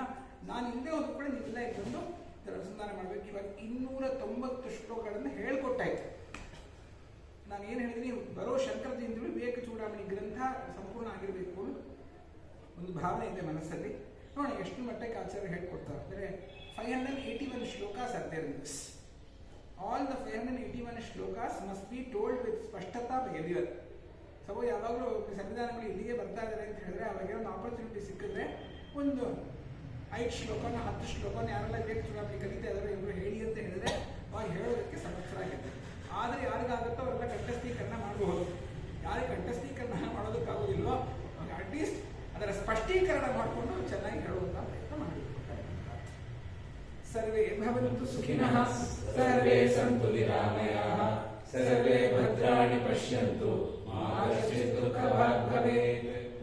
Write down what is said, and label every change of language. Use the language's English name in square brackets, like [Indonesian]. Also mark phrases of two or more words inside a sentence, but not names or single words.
[Kannada] ನಾನು ಹಿಂದೆ ಹೋದ್ರು ಕೂಡ ನೀವೆಲ್ಲ ಇಟ್ಕೊಂಡು ಅನುಸಂಧಾನ ಮಾಡಬೇಕು. ಇವಾಗ 290 ಶ್ಲೋಕಗಳನ್ನು ಹೇಳ್ಕೊಟ್ಟಾಯ್ತು. ನಾನು ಏನು ಹೇಳಿದ್ದೀನಿ, ಬರೋ ಶಂಕರ ಜಯಂತಿಗಳು ವಿವೇಕ ಚೂಡಾಮಣಿ ಗ್ರಂಥ ಸಂಪೂರ್ಣ ಆಗಿರಬೇಕು ಒಂದು ಭಾವನೆ ಇದೆ ಮನಸ್ಸಲ್ಲಿ. ನೋಡಿ ಎಷ್ಟು ಮಟ್ಟಕ್ಕೆ ಆಚಾರ್ಯ ಹೇಳ್ಕೊಡ್ತಾರೆ ಅಂದರೆ 581 [English] shlokas are there in this. all the 581 shlokas must be told with ಸ್ಪಷ್ಟತಾ by everyone. [Kannada] ಸೊ ಯಾವಾಗಲೂ ಸಂವಿಧಾನಗಳು ಇಲ್ಲಿಗೆ ಬರ್ತಾ ಇದ್ದಾರೆ ಅಂತ ಹೇಳಿದ್ರೆ ಅವಾಗ ಒಂದು ಆಪರ್ಚುನಿಟಿ ಸಿಕ್ಕಿದ್ರೆ ಒಂದು 5 ಶ್ಲೋಕನ 10 ಶ್ಲೋಕನ ಯಾರೆಲ್ಲ ವಿವೇಕ ಚೂಡಾಮಣಿ ಕಲಿತಾ ಇದ್ದಾರೆ ಇವರು ಹೇಳಿ ಅಂತ ಹೇಳಿದ್ರೆ ಅವಾಗ ಹೇಳೋದಕ್ಕೆ ಸಮರ್ಥರಾಗಿದ್ದಾರೆ. ಆದರೆ ಯಾರಿಗಾಗುತ್ತೋ ಅವರೆಲ್ಲ ಕಂಠಸ್ಥೀಕರಣ ಮಾಡಬಹುದು. ಯಾರಿಗೆ ಕಂಠಸ್ಥೀಕರಣ ಮಾಡೋದಕ್ಕಾಗೋದಿಲ್ವೋ ಅವಾಗ ಅಟ್ಲೀಸ್ಟ್ ಅದರ ಸ್ಪಷ್ಟೀಕರಣ ಮಾಡಿಕೊಂಡು ಚೆನ್ನಾಗಿ ಹೇಳುವಂತ ಪ್ರಯತ್ನ ಮಾಡಬೇಕು. [Sanskrit] ಸರ್ವೇ ಭವಂತು ಸುಖಿನಃ, ಸರ್ವೇ ಸಂತು ನಿರಾಮಯಾಃ, ಸರ್ವೇ ಭದ್ರಾಣಿ ಪಶ್ಯಂತು, ಮಾ ಕಶ್ಚಿತ್ ದುಃಖಭಾಗ್ ಭವೇತ್.